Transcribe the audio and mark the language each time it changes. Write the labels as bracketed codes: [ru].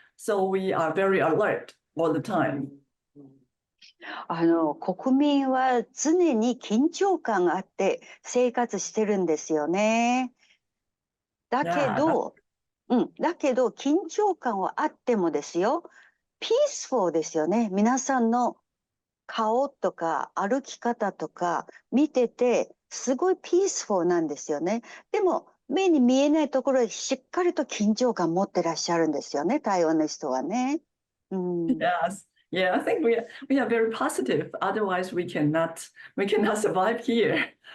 [en] So we are very alert all the time. [ja] 国民は常に緊張感があって生活してるんですよね。だけど、緊張感はあってもですよ、ピースフォーですよね。皆さんの顔とか歩き方とか見てて、すごいピースフォーなんですよね。でも、目に見えないところでしっかりと緊張感持ってらっしゃるんですよね、台湾の人はね。 [en] Yes. Yeah, I think we are very positive. Otherwise, we cannot survive here.